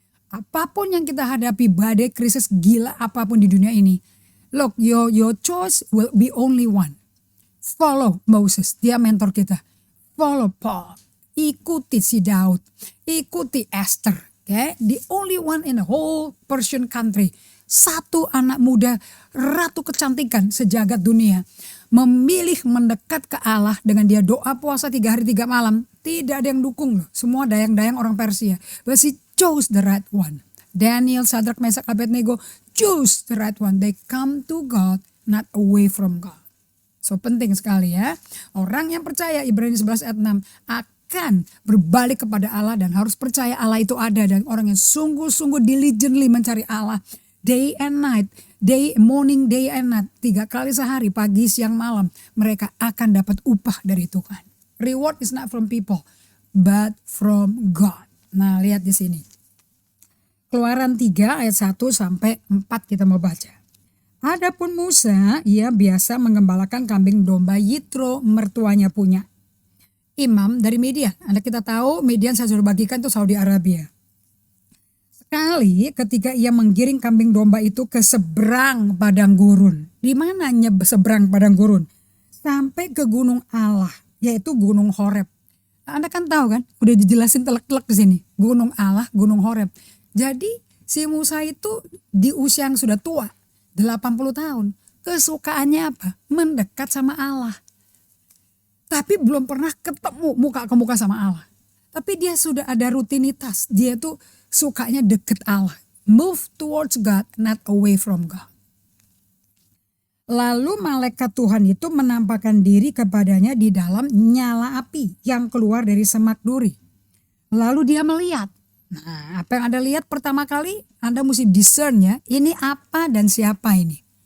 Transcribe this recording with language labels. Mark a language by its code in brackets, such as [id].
[id] Apapun yang kita hadapi, badai, krisis, gila apapun di dunia ini, [en] look, your choice will be only one. Follow Moses, [id] dia mentor kita. [en] Follow Paul. [id] Ikuti si Daud, ikuti Esther, okay? [en] The only one in the whole Persian country. [id] Satu anak muda, ratu kecantikan sejagat dunia. Memilih mendekat ke Allah dengan dia doa puasa 3 hari 3 malam. Tidak ada yang dukung loh, semua dayang-dayang orang Persia. [en] But she chose the right one. Daniel, Shadrach, Meshach, Abednego choose the right one. They come to God, not away from God. [id] So penting sekali ya. Orang yang percaya, Ibrani 11 ayat 6, akan berbalik kepada Allah dan harus percaya Allah itu ada. Dan orang yang sungguh-sungguh diligently mencari Allah [en] day and night, morning, day and night, [id] 3 kali sehari, pagi, siang, malam, mereka akan dapat upah dari Tuhan. [en] Reward is not from people, but from God. [id] Nah, lihat di sini. Keluaran 3 ayat 1 sampai 4 kita mau baca. Adapun Musa, ia biasa mengembalakan kambing domba Yitro mertuanya punya. Imam dari Midian. Anda kita tahu Midian saya sudah bagikan itu Saudi Arabia. Sekali ketika ia menggiring kambing domba itu ke seberang padang gurun. Di mananya seberang padang gurun? Sampai ke gunung Allah, yaitu gunung Horeb. Anda kan tahu kan, udah dijelasin telek-telek di sini. Gunung Allah, gunung Horeb. Jadi si Musa itu di usia yang sudah tua, 80 tahun. kesukaannya apa? Mendekat sama Allah. Tapi belum pernah ketemu muka ke muka sama Allah. Tapi dia sudah ada rutinitas. Dia tuh sukanya deket Allah. [en] Move towards God, not away from God. [id] Lalu malaikat Tuhan itu menampakkan diri kepadanya di dalam nyala api yang keluar dari semak duri. Lalu dia melihat. Nah, apa yang Anda lihat pertama kali, Anda mesti discern ya, ini apa dan siapa ini.